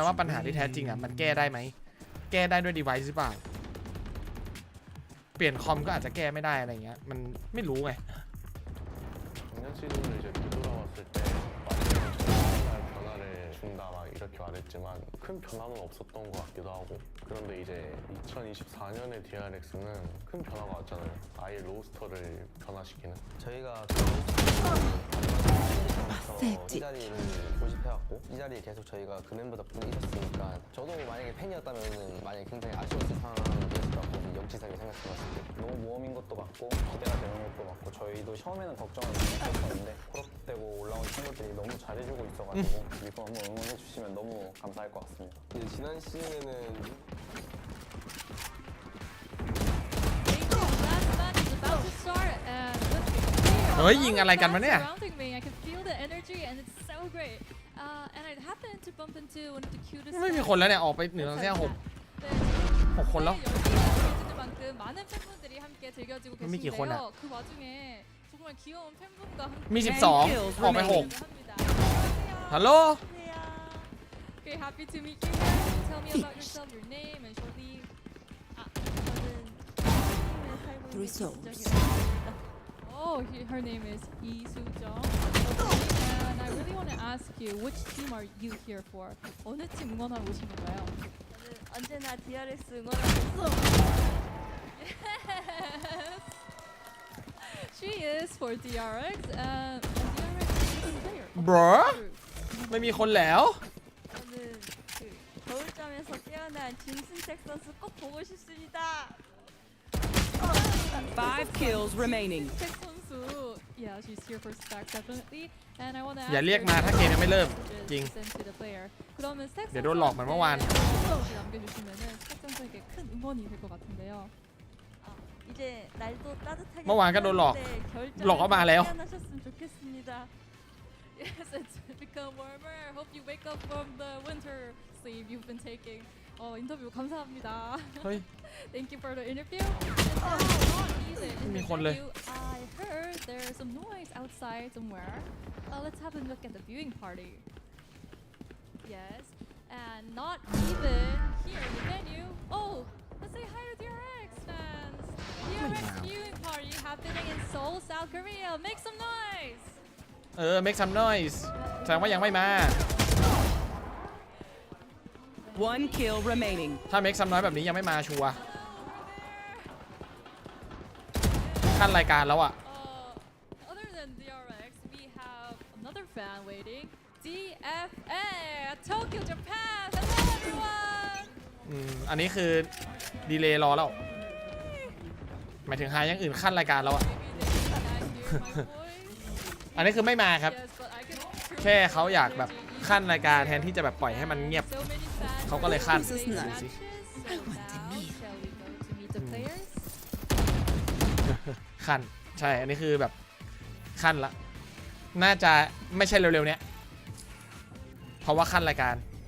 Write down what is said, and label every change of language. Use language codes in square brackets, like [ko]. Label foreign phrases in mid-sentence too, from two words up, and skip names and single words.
[th] ว่าปัญหาที่แท้จริงอะมันแก้ได้ไหมแก้ได้ด้วย device หรือเปล่าเปลี่ยนคอมก็อาจจะแก้ไม่ได้อะไรเงี้ยมันไม่รู้ไง [ko] 작년 시즌을 이제 뒤돌아봤을 때 완전히 변화를 준다 막 이렇게 말했지만 큰 변화는 없었던 것 같기도 하고 그런데 이제 2024년의 DRX는 큰 변화가 왔잖아요. 아예 로스터를 변화시키는. 저희가 이 자리를 고집해왔고 이 자리에 계속 저희가 그 멤버 덕분에 있었으니까 저도 만약에 팬이었다면은 만약에 굉장히 아쉬웠을 상황이었을 것 같고 역지사하게 생각해봤을 때 너무 모험인 것도 맞고 기대가 되는 것도 맞고 저희도 처음에는 걱정을 많이 했었는데 콜업되고 올라온 친구들이 너무 잘해주고 있어가지고 이번 한번 응원해주시면 너무 감사할 것 같습니다. 지난 시즌에는 [th] เฮ้ยยิงอะไรกันวะเนี่ยไม่มีคนแล้วเนี่ยออกไปเหนือแค่6 คนแล้วมันมีกี่คนอะมี12ออกไป6ฮัลโหล [en] Oh, her name is Lee Soo-jung. And I really want to ask you, which team are you here for? [ko] 어느 팀 응원하러 오신 건가요? 언제나 DRX 응원하고 있어. [en] Yes. She is for DRX and DRX is a player. Bro? [th] ไม่มีคนแล้ว [ko] 저는 그 겨울잠에서 깨어난 진승택 선수 꼭 보고 싶습니다. [en] 5 kills remaining. Yeah, she's here for stack definitely. And I want to [th] อย่าเรียกมาถ้าเกมยังไม่เริ่มจริง [ko] 그러면 스택 [th] เดี๋ยวโดนหลอกเหมือนเมื่อวาน [ko] 남겨주시면은 스택 선수에게 큰 응원이 될 것 같은데요. 이제 날도 따뜻하게 [th] เมื่อวานก็โดนหลอกหลอกเข้ามาแล้ว [ko] 태어나셨으면 좋겠습니다. [en] Yes, it's become warmer. Hope you wake up from the winter sleep you've been taking. 인터뷰 감사합니다. Thank you for the interview. I heard there's some noise outside somewhere. Let's have a look at the viewing party. Yes, and not even here in the venue. Oh, let's say hi to DRX fans. DRX viewing party happening in Seoul, South Korea. Make some noise. make some noise [th] แสดงว่ายังไม่มา [en] 1 kill remaining [th] ถ้า [en] make some noise [th] แบบนี้ยังไม่มาชัวร์ขั้นรายการแล้วอ่ะ [en] Other than DRX, we have another fan waiting. DFA, Tokyo, Japan. Hello, everyone. [th] อันนี้คือดีเลย์รอแล้วหมายถึงหาอย่างอื่นขั้นรายการแล้วอ่ะ อันนี้คือไม่มาครับแค่เขาอยากแบบขั้นรายการแทนที่จะแบบปล่อยให้มันเงียบเขาก็เลยขั้นขั้นใช่อันนี้คือแบบขั้นละน่าจะไม่ใช่เร็วๆเนี้ยเพราะว่าขั้นรายการ